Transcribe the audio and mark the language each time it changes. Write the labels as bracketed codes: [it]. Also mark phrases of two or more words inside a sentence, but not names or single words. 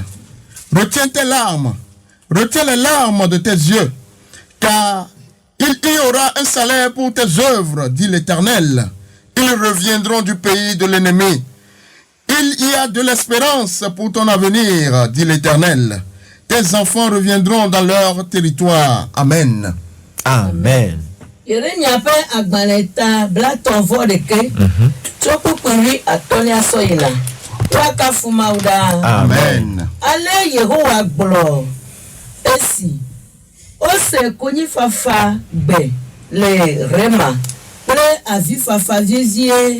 [fr] Retiens tes larmes, retiens les larmes de tes yeux, car il y aura un salaire pour tes œuvres, dit l'Éternel. Ils reviendront du pays de l'ennemi. Il y a de l'espérance pour ton avenir, dit l'Éternel. Tes enfants reviendront dans leur territoire. Amen. Amen. Amen. [ee] Ale Yehowa gblɔ esi ose konyifafa gbe le Rema kple avifafa viezie.